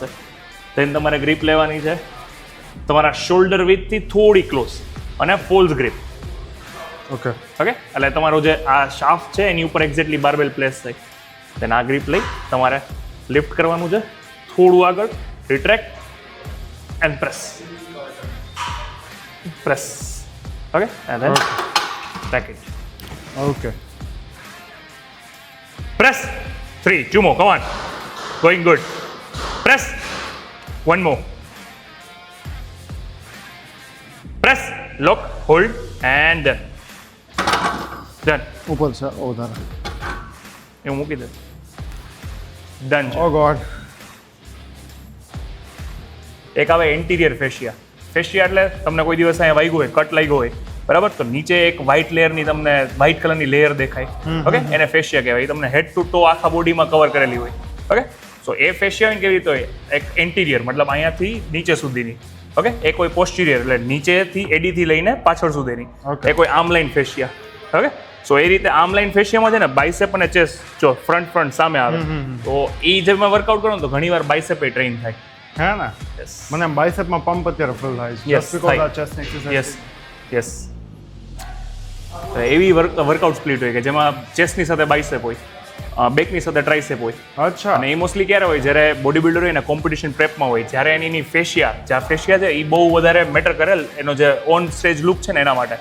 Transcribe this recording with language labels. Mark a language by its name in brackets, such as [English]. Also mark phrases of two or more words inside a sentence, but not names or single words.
[Gujarati] then તમારે ગ્રીપ લેવાની છે તમારા શોલ્ડર વિથથી થોડી ક્લોઝ અને [English] false grip. [Gujarati] ઓકે, એટલે તમારું જે આ શાફ્ટ છે એની ઉપર [English] exactly barbell place [Gujarati] થાય. then આ ગ્રીપ લઈ તમારે લિફ્ટ કરવાનું છે થોડું આગળ, [English] retract and press. [Gujarati] ઓકે, [English] and then back it. [Gujarati] ઓકે, [English] press 3 2 more, come on, going good. Press 1 more, press, lock, hold and done. [Gujarati] ઉપર છે વધારે એવું મૂકી દે. ડન છે. [English] Oh God. [Gujarati] એક આવે [English] anterior fascia. [Gujarati] એટલે તમને કોઈ દિવસ અહીંયા વાગ્યું હોય, કટ લાગ્યો હોય, બરાબર, તો નીચે એક વ્હાઇટ લેયરની તમને વ્હાઇટ કલરની લેયર દેખાય. ઓકે, એને ફેશિયા કહેવાય. એ તમને [English] head to toe [Gujarati] આખા બોડીમાં કવર કરેલી હોય. ઓકે, સો એ ફેશિયા કેવી રીતે હોય? એક એન્ટિરિયર મતલબ અહીંયાથી નીચે સુધીની. ઓકે, એ કોઈ પોસ્ટિરિયર એટલે નીચેથી એડીથી લઈને પાછળ સુધીની. એ કોઈ [English] arm line fascia. [Gujarati] ઓકે, સો એ રીતે આર્મ લાઇન ફેશિયામાં છે ને બાયસેપ અને ચેસ્ટ જો ફ્રન્ટ સામે આવે તો એ જે મેં વર્કઆઉટ કરું તો ઘણીવાર બાયસેપ એ ટ્રેન થાય. હે ને? મને બાયસેપમાં પંપ અત્યારે ફીલ થાય છે [English] Yes, just because [Gujarati] થાય. આ [English] chest exercise. [Gujarati] યસ. એવી [English] workout split [Gujarati] હોય કે જેમાં ચેસ્ટની સાથે બાયસેપ હોય બેકની સાથે ટ્રાઇસેપ હોય. અચ્છા. અને એ મોસ્ટલી ક્યારે હોય જ્યારે બોડી બિલ્ડર હોય ને કોમ્પિટિશન પ્રેપમાં હોય, જ્યારે એની ફેશિયા છે એ બહુ વધારે મેટર કરેલ એનો જે [English] on stage look [Gujarati] છે ને એના માટે.